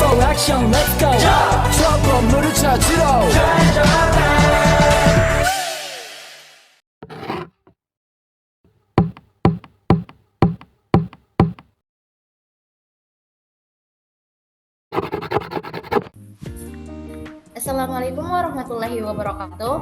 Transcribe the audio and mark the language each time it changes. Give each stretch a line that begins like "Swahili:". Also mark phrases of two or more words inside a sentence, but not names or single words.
English: action let's go
Korean: 저 건물을 찾으러
Arabic: السلام عليكم ورحمة الله وبركاته.